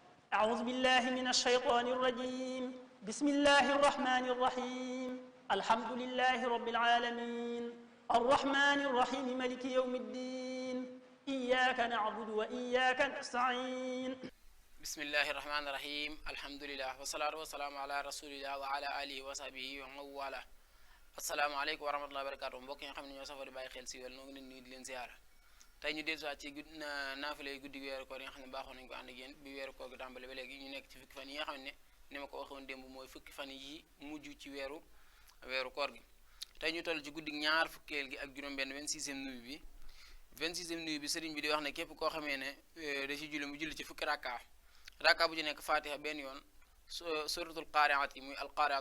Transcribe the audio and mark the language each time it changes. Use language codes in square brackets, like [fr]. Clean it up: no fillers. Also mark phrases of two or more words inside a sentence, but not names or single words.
[ar] أعوذ بالله من الشيطان الرجيم بسم الله الرحمن الرحيم الحمد لله رب العالمين الرحمن الرحيم ملك يوم الدين إياك نعبد وإياك نستعين بسم الله الرحمن الرحيم الحمد لله والصلاة والسلام على رسول الله وعلى آله وصحبه ومن والاه السلام عليكم ورحمة الله وبركاته [wo] mbokk yi nga xam ne ñoo safoo di bàyyi xel si wàll noo ngi leen nuyu di leen ziyaara tey ñu dellusiwaat ci naafile guddi weeru koor yi nga xam ne baaxoon nañu ko ànd ak yéen bi weeru koor gi tàmbale ba léegi ñu nekk ci fukki fan yi nga xam ne ni ma ko waxoon démb mooy fukki fan yi mujj ci weeru koor gi tey ñu toll ci guddi ñaar fukkeel gi ak juróom-benn 26e nuyu bi 26e nuyu bi sëriñ bi di wax ne képp koo xamee ne da ci julli mu julli ci fukki rakka bu ci nekk fatiha benn yoon [ar] سورة القارعات [wo] yi muy alqaari'atu